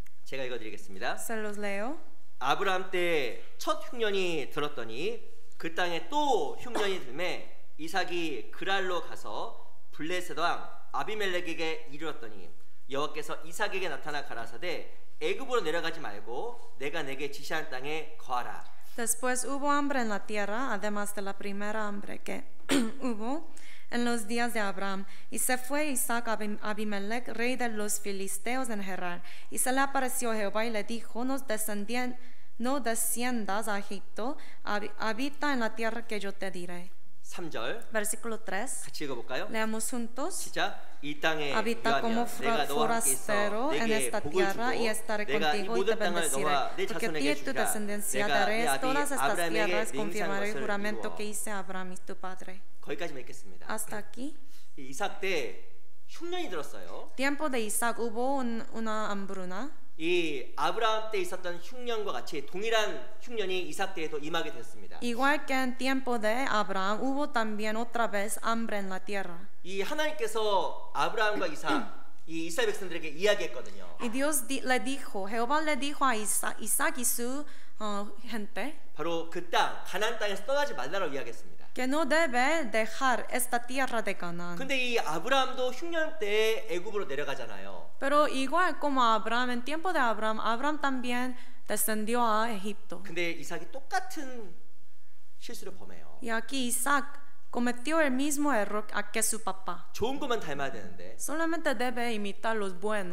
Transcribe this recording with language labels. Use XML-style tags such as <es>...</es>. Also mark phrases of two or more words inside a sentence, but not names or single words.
<ko>제가 읽어드리겠습니다.</ko> <es>Se los leo.</es> <ko>아브라함 때 첫 흉년이 들었더니 그 땅에 또 흉년이 들매 이삭이 그랄로 가서 블레셋 왕 아비멜렉에게 이르렀더니 여호와께서 이삭에게 나타나 가라사대 애굽으로 내려가지 말고 내가 내게 지시한 땅에 거하라.</ko> <es>Después hubo hambre en la tierra, además de la primera hambre que hubo en los días de Abraham. Y se fue Isaac a Abimelech, rey de los filisteos en Gerar. Y se le apareció Jehová y le dijo, no desciendas a Egipto, habita en la tierra que yo te diré.</es> <ko>3절</ko> <es>Versículo 3.</es> <ko>같이 읽어볼까요?</ko> <es>Leamos juntos.</es> <ko>시작. 이 땅에</ko> <es>Habita como</es> <ko>내가 너와 함께 있어</ko> <es>forastero en</es> <ko>내게</ko> <es>esta</es> <ko>복을</ko> <es>tierra y</es> <ko>주고</ko> <es>estaré</es> <ko>내가 이</ko> <es>contigo y te</es> <ko>모든 땅을</ko> <es>bendeciré.</es> <ko>너와 내</ko> <es>Porque a ti</es> <ko>자손에게</ko> <es>y tu</es> <ko>주리라.</ko> <es>descendencia</es> <ko>내가 내</ko> <es>daré</es> <ko>아비</ko> <es>todas estas</es> <ko>아브라함에게</ko> <es>tierras,</es> <ko>맹세한</ko> <es>confirmaré el</es> <ko>것을</ko> <es>juramento</es> <ko>이루어.</ko> <es>que hice a Abraham y tu padre.</es> <ko>거기까지만 읽겠습니다.</ko> <es>Hasta aquí.</es> <ko>이 이삭 때 흉년이 들었어요.</ko> <es>Tiempo de Isaac hubo una hambruna.</es> <ko>이 아브라함 때 있었던 흉년과 같이 동일한 흉년이 이삭 때에도 임하게 됐습니다.</ko> <es>Igual que en tiempo de Abraham hubo también otra vez hambre en la tierra.</es> <ko>이 하나님께서 아브라함과 이 이스라엘 백성들에게 이야기했거든요.</ko> <es>Y Dios le dijo, Jehová le dijo a Isaac y su gente</es> <ko>바로 그 땅 가나안 땅에서 떠나지 말라고 이야기했습니다.</ko> <es>que no debe dejar esta tierra de Canaán.</es> <ko>근데 이 아브라함도 흉년 때 애굽으로 내려가잖아요.</ko> <es>Pero igual como Abraham, en tiempo de Abraham, Abraham también descendió a Egipto.</es> <ko>근데 이삭이 똑같은 실수를 범해요.</ko> <es>Y aquí Isaac cometió el mismo error que su papá.</es> <ko>좋은 것만 닮아야 되는데</ko> <es>Solamente debe imitar los buenos,</es>